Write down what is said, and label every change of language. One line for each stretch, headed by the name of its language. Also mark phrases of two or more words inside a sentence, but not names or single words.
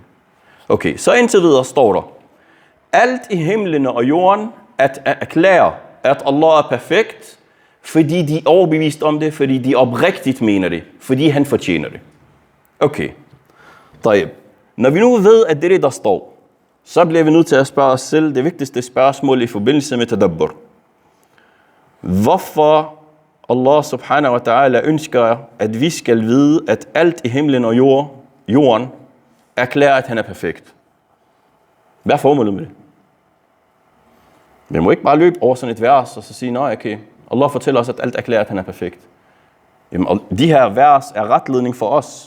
Danish: Okay, så indtil videre står der, alt i himlen og jorden at erklære, at Allah er perfekt, fordi de er overbevist om det, fordi de oprigtigt mener det, fordi han fortjener det. Okay, når vi nu ved, at det er det, der står, så bliver vi nødt til at spørge os selv det vigtigste spørgsmål i forbindelse med tadabbur. Hvorfor
Arabic: الله سبحانه وتعالى
Danish: ønsker, at vi skal vide, at alt i himlen og jorden erklærer, at han er perfekt? Hvad er formålet med det? Vi må ikke bare løbe over sådan et vers og så sige, nej, okay, Allah fortæller os, at alt erklærer, at han er perfekt. Jamen, de her vers er retledning for os.